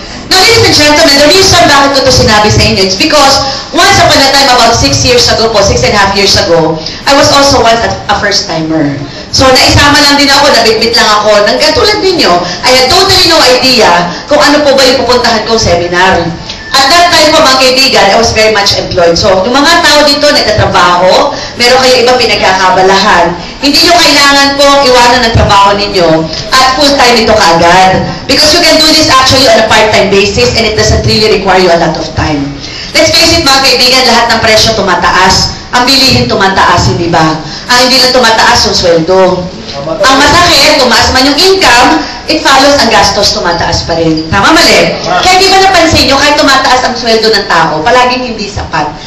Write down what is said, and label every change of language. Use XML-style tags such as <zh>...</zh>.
<en>Now, ladies and gentlemen, the reason</en> <tl>bakit ko ito sinabi sa inyo,</tl> <en>it's because once upon a time, about 6 years ago po, 6.5 years ago, I was also once a first-timer.</en> <tl>So, naisama lang din ako, nabitbit lang ako, ng katulad ninyo,</tl> <en>I had totally no idea</en> <tl>kung ano po ba yung pupuntahan kong seminar.</tl> <en>At that time</en> <tl>po, mga kaibigan,</tl> <en>I was very much employed.</en> <tl>So, yung mga tao dito, nagtatrabaho, meron kayo ibang pinagkakabalahan. Hindi nyo kailangan pong iwanan ng trabaho ninyo at full-time ito kaagad.</tl> <en>Because you can do this actually on a part-time basis and it doesn't really require you a lot of time. Let's face it,</en> <tl>mga kaibigan, lahat ng presyo tumataas. Ang bilihin tumataas, hindi ba? Ang hindi lang tumataas yung sweldo. Ang masakit, tumaas man yung income,</tl> <en>it follows</en> <tl>ang gastos, tumataas pa rin. Tama, mali? Kaya di ba napansin nyo, kahit tumataas ang sweldo ng tao, palaging hindi sapat.</tl>